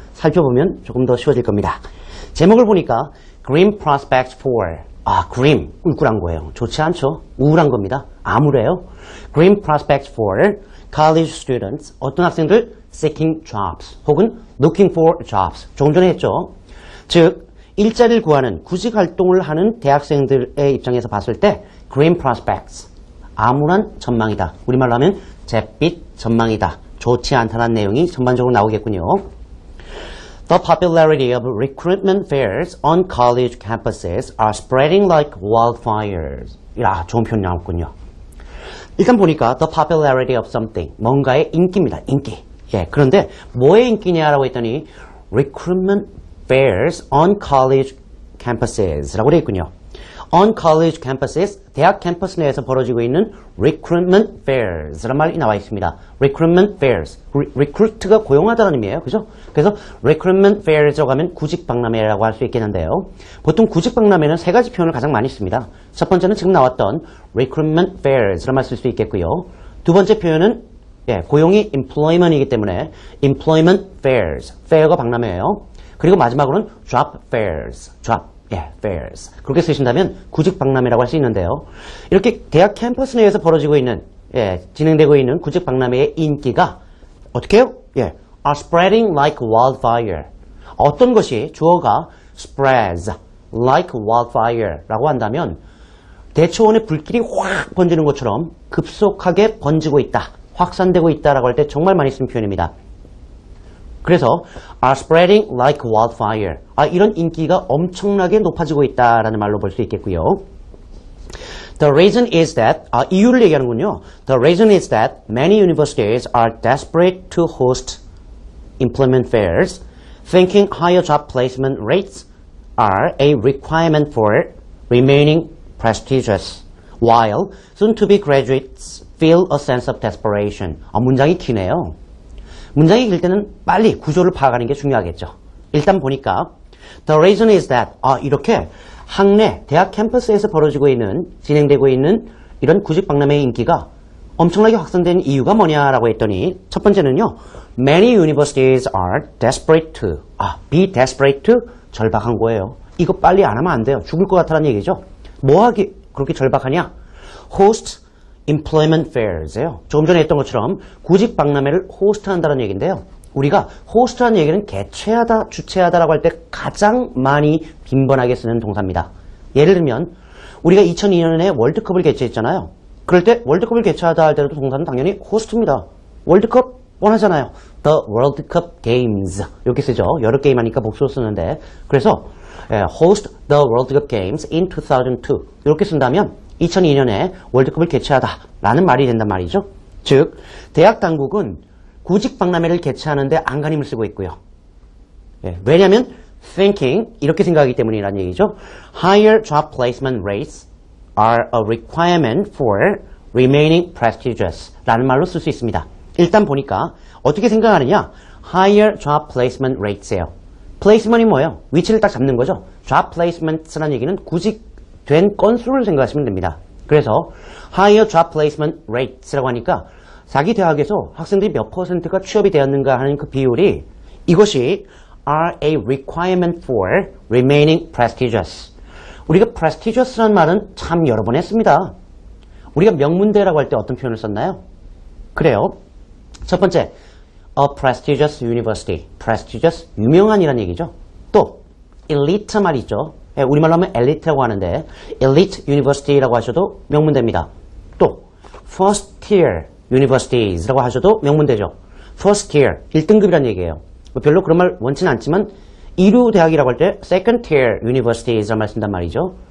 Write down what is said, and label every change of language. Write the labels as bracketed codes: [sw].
[ko] 살펴보면 조금 더 쉬워질 겁니다. 제목을 보니까 [en] Grim Prospects for grim, [ko] 꿀꿀한 거예요. 좋지 않죠? 우울한 겁니다. 암울해요. [en] Grim Prospects for college students, [ko] 어떤 학생들? [en] Seeking jobs, [ko] 혹은 [en] looking for jobs. [ko] 조금 전에 했죠. 즉, 일자리를 구하는 구직 활동을 하는 대학생들의 입장에서 봤을 때 Grim Prospects, 암울한 전망이다. 우리말로 하면 잿빛 전망이다. 좋지 않다는 내용이 전반적으로 나오겠군요. [en] The popularity of recruitment fairs on college campuses are spreading like wildfires. [ko] 좋은 표현 나왔군요. 일단 보니까 [en] the popularity of something, [ko] 뭔가의 인기입니다. 인기. 그런데 뭐의 인기냐라고 했더니 [en] recruitment fairs on college campuses [ko] 라고 되어 있군요. On college campuses, 대학 캠퍼스 내에서 벌어지고 있는 recruitment fairs라는 말이 나와 있습니다. recruitment fairs, recruit가 고용하다는 의미예요. 그죠? 그래서 recruitment fairs라고 하면 구직박람회라고 할 수 있겠는데요. 보통 구직박람회는 세 가지 표현을 가장 많이 씁니다. 첫 번째는 지금 나왔던 recruitment fairs라는 말 쓸 수 있겠고요. 두 번째 표현은 고용이 employment이기 때문에 employment fairs, fair가 박람회예요. [en] 그리고 마지막으로는 job fairs, fairs. [ko] 그렇게 쓰신다면 구직박람회라고 할 수 있는데요. 이렇게 대학 캠퍼스 내에서 벌어지고 있는, 진행되고 있는 구직박람회의 인기가 어떻게 해요? [en] are spreading like wildfire. [ko] 어떤 것이 주어가 [en] spreads like wildfire [ko] 라고 한다면 대초원의 불길이 확 번지는 것처럼 급속하게 번지고 있다. 확산되고 있다라고 할 때 정말 많이 쓰는 표현입니다. 그래서 [en] are spreading like wildfire. [ko] 이런 인기가 엄청나게 높아지고 있다라는 말로 볼 수 있겠고요. [en] The reason is that [ko] 이유를 얘기하는군요. [en] The reason is that many universities are desperate to host employment fairs, thinking higher job placement rates are a requirement for remaining prestigious, while soon-to-be graduates feel a sense of desperation. [ko] 문장이 기네요. 문장이 길 때는 빨리 구조를 파악하는 게 중요하겠죠. 일단 보니까 [en] The reason is that [ko] 이렇게 학내 대학 캠퍼스에서 벌어지고 있는 진행되고 있는 이런 구직박람회의 인기가 엄청나게 확산된 이유가 뭐냐라고 했더니 첫 번째는요. [en] Many universities are desperate to be desperate to [ko] 절박한 거예요. 이거 빨리 안 하면 안 돼요. 죽을 것 같다는 얘기죠. 뭐하기 그렇게 절박하냐? [en] Host employment fairs예요. [ko] 조금 전에 했던 것처럼 구직 박람회를 호스트한다는 얘기인데요. 우리가 호스트라는 얘기는 개최하다, 주최하다라고 할 때 가장 많이 빈번하게 쓰는 동사입니다. 예를 들면 우리가 2002년에 월드컵을 개최했잖아요. 그럴 때 월드컵을 개최하다 할 때도 동사는 당연히 호스트입니다. 월드컵 뻔하잖아요. [en] The World Cup Games 이렇게 쓰죠. [ko] 여러 게임 하니까 복수로 쓰는데 그래서 [en] host the World Cup Games in 2002 [ko] 이렇게 쓴다면 2002년에 월드컵을 개최하다라는 말이 된단 말이죠. 즉, 대학 당국은 구직 박람회를 개최하는데 안간힘을 쓰고 있고요. 왜냐하면 thinking, 이렇게 생각하기 때문이라는 얘기죠. [en] Higher job placement rates are a requirement for remaining prestigious 라는 [ko] 말로 쓸 수 있습니다. 일단 보니까 어떻게 생각하느냐? [en] Higher job placement rates예요. [ko] placement이 뭐예요? 위치를 딱 잡는 거죠. job placements라는 얘기는 구직된 건수를 생각하시면 됩니다. 그래서 higher job placement rates라고 하니까 자기 대학에서 학생들이 몇 %가 취업이 되었는가 하는 그 비율이 이것이 [en] are a requirement for remaining prestigious. [ko] 우리가 prestigious라는 말은 참 여러 번 했습니다. 우리가 명문대라고 할 때 어떤 표현을 썼나요? 그래요. 첫 번째, [en] a prestigious university. [ko] prestigious, 유명한이라는 얘기죠. 또 elite 말이 있죠. 우리말로 하면 엘리트라고 하는데 elite university라고 하셔도 명문대입니다. 또 first tier universities라고 하셔도 명문대죠. first tier, 1등급이라는 얘기예요. 별로 그런 말 원치는 않지만 2류 대학이라고 할 때 second tier universities라는 말 쓴단 말이죠.